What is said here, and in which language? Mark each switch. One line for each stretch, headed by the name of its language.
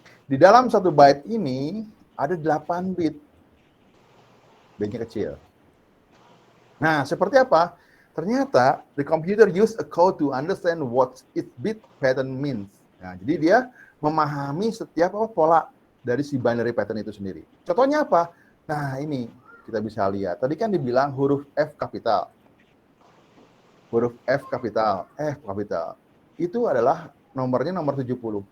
Indonesian: Di dalam 1 byte ini ada 8 bit. B-nya kecil. Nah, seperti apa? Ternyata
English: the computer use a code to understand what its bit pattern means.
Indonesian: Nah, jadi dia memahami setiap pola dari si binary pattern itu sendiri. Contohnya apa? Nah, ini kita bisa lihat. Tadi kan dibilang huruf F kapital. Huruf F kapital. Itu adalah nomornya nomor 70.